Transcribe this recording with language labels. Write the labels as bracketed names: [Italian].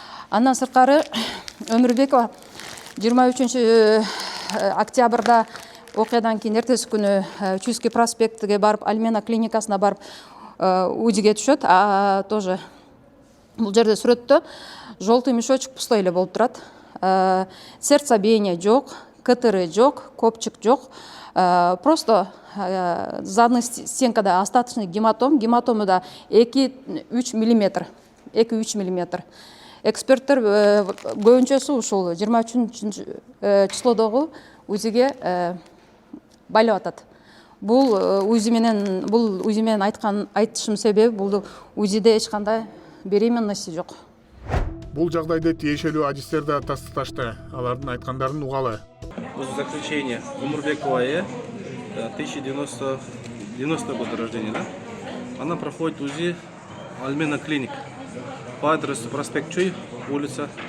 [Kyrgyz] Андан сырткары Өмүрбекова 23 октябрда окуядан кийин эртеси күнү Чуйский проспектиге барып, Альмена клиникасына барып УЗИге түшөт. Тоже бул жерде сүрөттө [Russian] желтый мешочек пустой [Kyrgyz] эле болуп турат. Сердцебиение жок, КТР жок, копчик жок. Просто задний стенкада [Russian] остаточный гематом. [Kyrgyz] Гематому да 2-3 мм. 2-3 мм. Эксперттер көбүнчөсү ушул 23 числодогу УЗИге байлап атат. Бул УЗИ менен айтышым себеби бул УЗИде эч кандай беременности жок. Бул жагдайды тиешелүү адистер да тастыкташты. Алардын айткандарын угалы. [Russian] В заключение, Умурбекова 1090 года рождения, да? Она проходит УЗИ Альмена клиник по адресу проспект Чуй, улица.